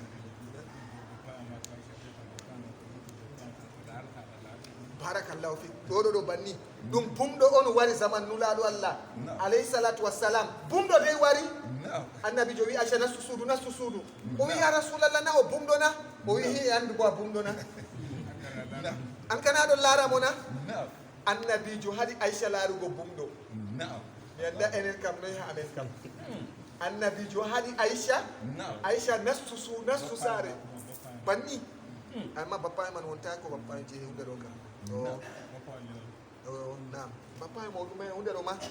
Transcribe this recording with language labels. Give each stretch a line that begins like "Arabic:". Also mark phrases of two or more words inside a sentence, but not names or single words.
Arabic: بارك الله في
Fula: ɗo ɗo banni ɗum bumɗo on wari zaman nulaɗo allah Na'am.
Arabic: عليه الصلاة والسلام
Fula: bumɗo dey wari Na'am. annabi jo wi aca nastu suudu o wi
Arabic: يا رسول الله
Fula: na o bumɗo na o wi hi andu bo a bumɗo na Na'am. an kana ɗon laaramo na Na'am. annabijo haɗi aicha laarugo bumɗo Na'am. mi anda enen kam noyi ha amen kam annabijo haɗi aicha Na'am. aicha nastu saare banni amma bappa e man wonta ko bappa e je hunde ɗo kam nam bappa e mo ɗume hunde ɗo ma